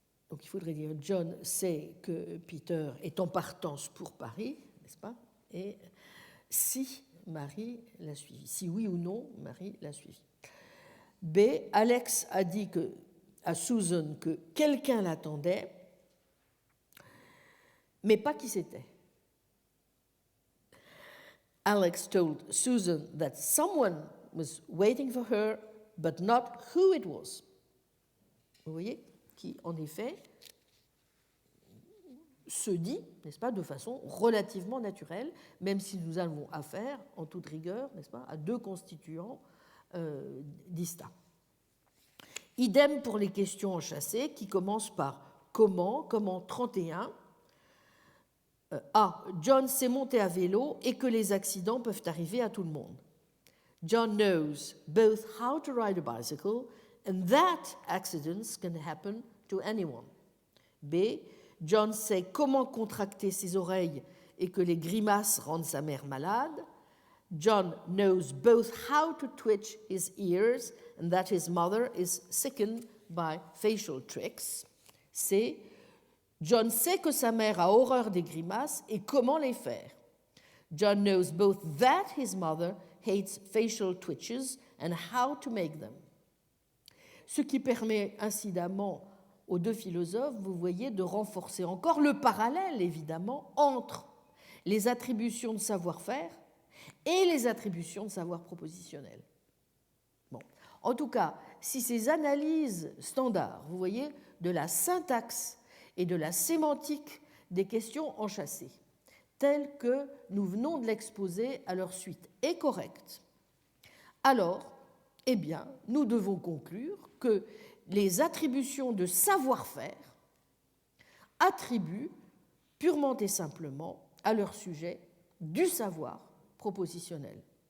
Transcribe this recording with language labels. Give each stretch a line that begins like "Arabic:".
French: Donc il faudrait dire John sait que Peter est en partance pour Paris, n'est-ce pas? Et si Marie l'a suivi, si oui ou non Marie l'a suivi. B, Alex a dit à Susan que quelqu'un l'attendait, mais pas qui c'était.
English: Alex told Susan that someone was waiting for her, but not who it was.
French: Vous voyez, qui en effet se dit, n'est-ce pas, de façon relativement naturelle, même si nous avons affaire, en toute rigueur, n'est-ce pas, à deux constituants distincts. Idem pour les questions enchâssées qui commencent par comment 31. A. John sait monter à vélo et que les accidents peuvent arriver à tout le monde.
English: John knows both how to ride a bicycle and that accidents can happen to anyone.
French: B. John sait comment contracter ses oreilles et que les grimaces rendent sa mère malade.
English: John knows both how to twitch his ears and that his mother is sickened by facial tricks. C.
French: John sait que sa mère a horreur des grimaces et comment les faire.
English: John knows both that his mother hates facial twitches and how to make them.
French: Ce qui permet incidemment aux deux philosophes, vous voyez, de renforcer encore le parallèle, évidemment, entre les attributions de savoir-faire et les attributions de savoir propositionnel. Bon. En tout cas, si ces analyses standards, vous voyez, de la syntaxe et de la sémantique des questions enchâssées, telles que nous venons de l'exposer à leur suite, est correcte, alors, eh bien, nous devons conclure que les attributions de savoir-faire attribuent purement et simplement à leur sujet du savoir propositionnel.